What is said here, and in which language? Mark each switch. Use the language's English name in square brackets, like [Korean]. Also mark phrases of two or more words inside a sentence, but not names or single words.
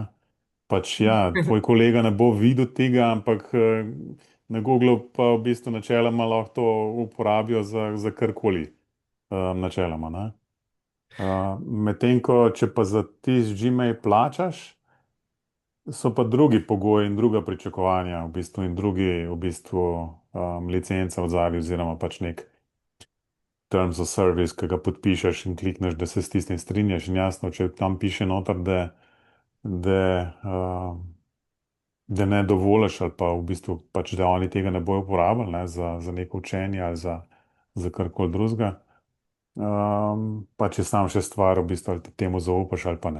[Slovenian] Pač ja, tvoj kolega ne bo videl tega, ampak na Googlu pa v bistvu načeloma lahko to uporabijo za karkoli, načeloma, ne. Medtem ko, če pa za tisti Gmail plačaš, so pa drugi pogoji in druga pričakovanja v bistvu in drugi v bistvu licenca v zadnji oziroma pač nek [English] terms of service, [Slovenian] ki ga podpišeš in klikneš, da se s tistim strinjaš in jasno, če tam piše noter, da, da ne dovoliš ali pa v bistvu pač, da oni tega ne bojo uporabljali, ne, za neko učenje ali za karkoli drugega. Pač je sam še stvar, v bistvu, ali ti temu zaupaš ali pa ne.